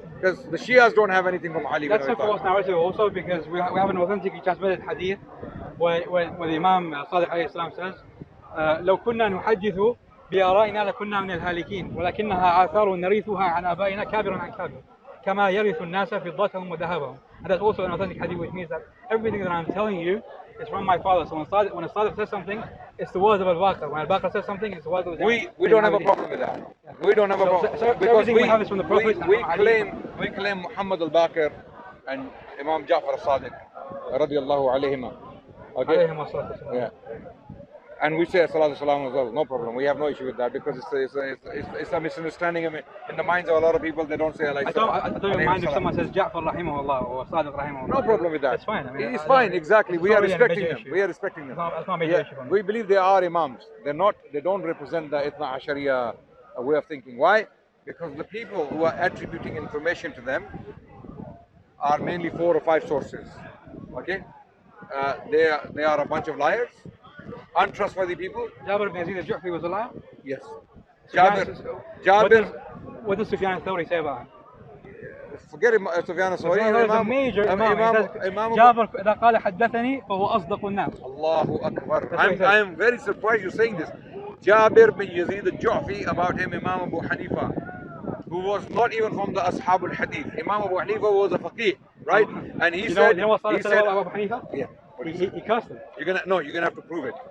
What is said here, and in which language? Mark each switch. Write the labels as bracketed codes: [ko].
[en] Because the Shias don't have anything from Ali. That's a false narrative also because we have an authentically transmitted hadith where the Imam Sadiq alayhi salam says [ar] لو كنا نحدث بآرائنا لكنا من الهالكين ولكنها آثار نرثها عن آبائنا كابرا عن كابر. كما يرث الناس فضتهم وذهبهم. [en] And that's also an authentic hadith, which means that everything that I'm telling you is from my father. So when a Sadiq says something, it's the words of Al-Baqir. When Al-Baqir says something, it's the words of We don't have a problem with that. We don't have a problem so because everything we have is from the Prophet. we claim Muhammad al-Baqir and Imam Ja'far al-Sadiq radiyallahu alayhima. Okay. Yeah. And we say salatu salam as well, no problem. We have no issue with that because it's a misunderstanding. I mean, in the minds of a lot of people, they don't say like. I don't even mind if someone says Ja'far rahimahullah or Sadiq rahimahullah. No problem with that. That's fine. I mean, it's fine, exactly. We are respecting them. We are respecting them. That's not a major issue for me. We believe they are imams. They're not. They don't represent the Ithna Ashariya way of thinking. Why? Because the people who are attributing information to them are mainly 4 or 5 sources. Okay, they are a bunch of liars, untrustworthy people. Jabir ibn Yazid al-Ju'fi was a liar? Yes. Jabir. What does Sufyan al-Thawri say about him? Forget Sufyan al-Thawri. He's a major imam. [ar] Jabir إذا قال حدثني فهو أصدق الناس. [en] Allahu Akbar. I am very surprised you're saying this. Jabir bin Yazid al-Ju'fi, about him Imam Abu Hanifa, who was not even from the Ashab al-Hadith. Imam Abu Hanifa was a faqih, right? And he said, you know what Salih said about Abu Hanifa? Yeah. He cursed him. You're gonna have to prove it.